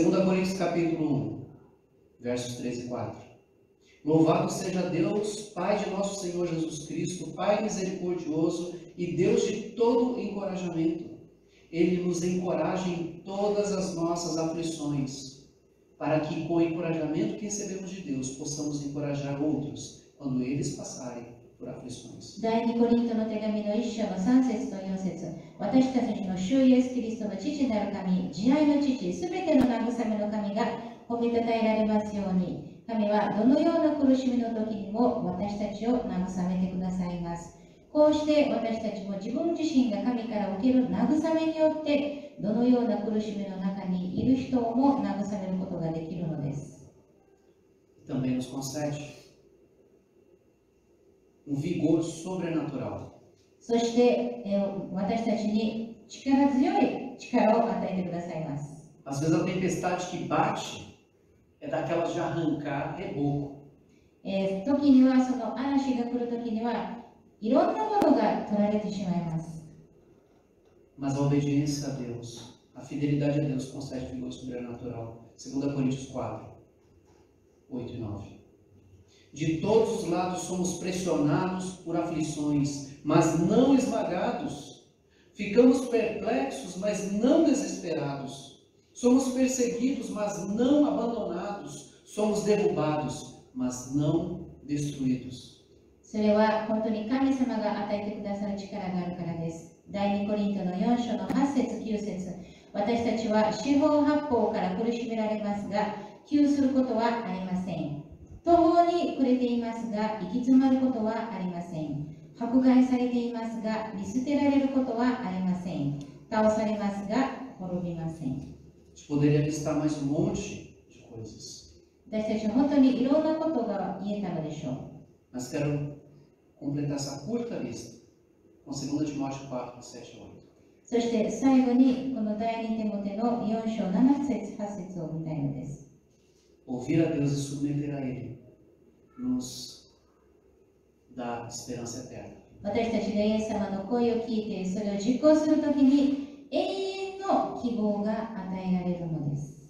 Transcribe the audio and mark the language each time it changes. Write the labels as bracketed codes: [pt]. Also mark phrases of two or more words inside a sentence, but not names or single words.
[pt] 2 Coríntios capítulo 1, versos 3 e 4. Louvado seja Deus, Pai de nosso Senhor Jesus Cristo, Pai misericordioso e Deus de todo encorajamento. Ele nos encoraja em todas as nossas aflições, para que com o encorajamento que recebemos de Deus, possamos encorajar outros, quando eles passarem por aflições. [ja] 第2コリントの手紙の1章の3節と4節、私たちの主イエスキリストの父なる神、慈愛の父、すべての慰めの神が褒めたたえられますように、神はどのような苦しみの時にも私たちを慰めてくださいます。こうして私たちも自分自身が神から受ける慰めによって、どのような苦しみの中にいる人をも慰めることができるのです。 [pt] Também nos concede vigor sobrenatural. [ja] そして、私たちに力強い力を与えてくださいます。 [pt] Às vezes a tempestade que bate é daquelas de arrancar reboco. [ja] 時にはその嵐が来る時にはいろんなものが取られてしまいます。 [pt] Mas a obediência a Deus, a fidelidade a Deus concede vigor sobrenatural. 2 Coríntios 4, 8 e 9. De todos os lados somos pressionados por aflições, mas não esmagados. Ficamos perplexos, mas não desesperados. Somos perseguidos, mas não abandonados. Somos derrubados, mas não destruídos. [ja] それは本当に神様が与えてくださる力があるからです。 第2コリントの4章の8節9節、私たちは四方八方から苦しめられますが、窮することはありません。途方に暮れていますが、行き詰まることはありません。迫害されていますが、見捨てられることはありません。倒されますが、滅びません。 [pt] Poderia listar mais monte de coisas. [ja] 私たちは本当にいろんなことが言えたのでしょう。 [pt] Mas quero completar essa curta lista com 2 Timóteo 4, 7 a 8. [ja] そして最後にこの第2テモテの4章7節8節を見たいのです。 [pt] Ouvir a Deus e submeter a Ele nos dá esperança eterna. [ja] 私たちがイエス様の声を聞いてそれを実行するときに永遠の希望が与えられるのです。